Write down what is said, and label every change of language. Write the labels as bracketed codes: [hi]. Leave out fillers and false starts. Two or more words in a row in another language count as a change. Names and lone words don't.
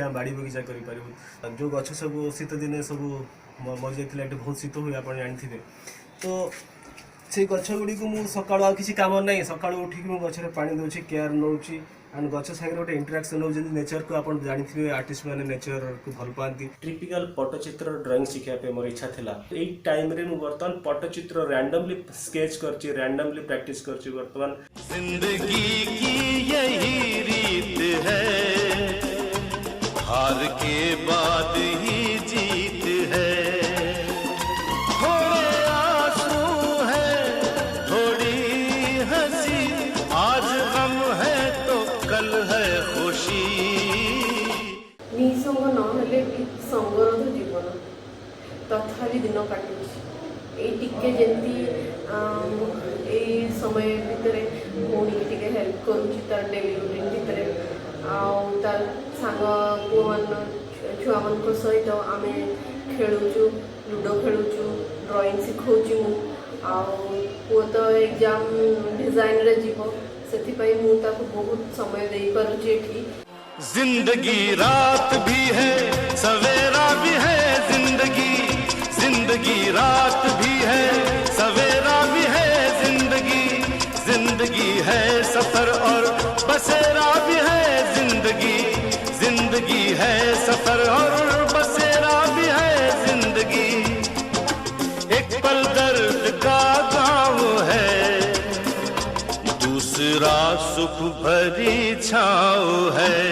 [or] ଆମେ ବାଡ଼ି ବଗିଚା କରିପାରିବୁ ଯେଉଁ ଗଛ ସବୁ ଶୀତ ଦିନେ ସବୁ ମରିଯାଇଥିଲା ଏଠି ବହୁତ ଶୀତ ହୁଏ ଆପଣ ଜାଣିଥିବେ ତ ସେଇ ଗଛ ଗୁଡ଼ିକୁ ମୁଁ ସକାଳୁ ଆଉ କିଛି କାମ ନାହିଁ ସକାଳୁ ଉଠିକି ମୁଁ ଗଛରେ ପାଣି ଦେଉଛି କେୟାର ନେଉଛି ଆଣ୍ଡ ଗଛ ସାଙ୍ଗରେ ଗୋଟେ ଇଣ୍ଟରାକ୍ସନ୍ ହେଉଛନ୍ତି ନେଚରକୁ ଆପଣ ଜାଣିଥିବେ ଆର୍ଟିଷ୍ଟ ମାନେ ନେଚରକୁ ଭଲ ପାଆନ୍ତି ଟ୍ରିପିକାଲ ପଟ୍ଟଚିତ୍ର ଡ୍ରଇଂ ଶିଖିବା ପାଇଁ ମୋର ଇଚ୍ଛା ଥିଲା ଏଇ ଟାଇମ୍ରେ ମୁଁ ବର୍ତ୍ତମାନ ପଟ୍ଟଚିତ୍ର ରାଣ୍ଡମଲି ସ୍କେଚ୍ କରିଛି ରାଣ୍ଡମଲି ପ୍ରାକ୍ଟିସ୍ କରିଛି ବର୍ତ୍ତମାନ [hi] जिंदगी की यही रीत है हार के बाद ही जीत है थोड़े आंसू है थोड़ी हंसी आज गम है तो कल है खुशी [or] ନିସଙ୍ଗ ନହେଲେ ବି ସଙ୍ଗର ତ ଜୀବନ ତଥାପି ଦିନ କାଟୁଛି ଏଇ ଟିକେ ଯେମିତି ଏଇ ସମୟ ଭିତରେ ଭଉଣୀକି ଟିକେ ହେଲ୍ପ କରୁଛି ତାର [en] daily routine [or] ଭିତରେ ଆଉ ତାର ସାଙ୍ଗ ପୁଅମାନ ଛୁଆମାନଙ୍କ ସହିତ ଆମେ ଖେଳୁଛୁ ଲୁଡ଼ୋ ଖେଳୁଛୁ ଡ୍ରଇଂ ଶିଖାଉଛି ମୁଁ ଆଉ ପୁଅ ତ ଏକ୍ଜାମ୍ ଡିଜାଇନରେ ଯିବ ସେଥିପାଇଁ ମୁଁ ତାକୁ ବହୁତ ସମୟ ଦେଇପାରୁଛି ଏଠି। [hi] जिंदगी रात भी है सवेरा भी है जिंदगी जिंदगी रात भी है सवेरा भी है जिंदगी जिंदगी है सफर और बसेरा भी है जिंदगी जिंदगी है सफर और बसेरा भी है जिंदगी एक पल दर्द का गाँव है दूसरा सुख भरी छाँव है।